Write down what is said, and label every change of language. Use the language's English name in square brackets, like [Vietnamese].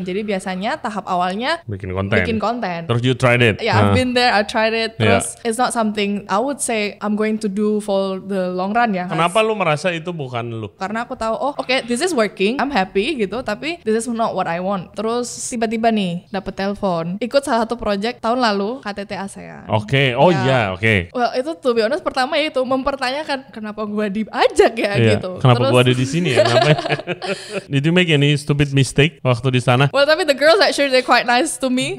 [Indonesian] Jadi biasanya tahap awalnya bikin konten. Terus [English] you tried it? Yeah, I've been there, I tried it. [Indonesian] Terus [English] it's not something I would say I'm going to do for the long run ya. [Indonesian] Kenapa lu merasa itu bukan lu? Karena aku tahu, [English] this is working, I'm happy [Indonesian] gitu, tapi [English] this is not what I want. [Indonesian] Terus tiba-tiba nih dapet telepon, ikut salah satu project tahun lalu KTT ASEAN. Oke. Well itu [English] to be honest [Indonesian] pertama ya itu mempertanyakan kenapa gue diajak ya gitu. Kenapa gue ada di sini ya? [English] Did you make any stupid mistake [Indonesian] waktu di sana? [English] Well [Indonesian] tapi [English] the girls actually they're quite nice to me.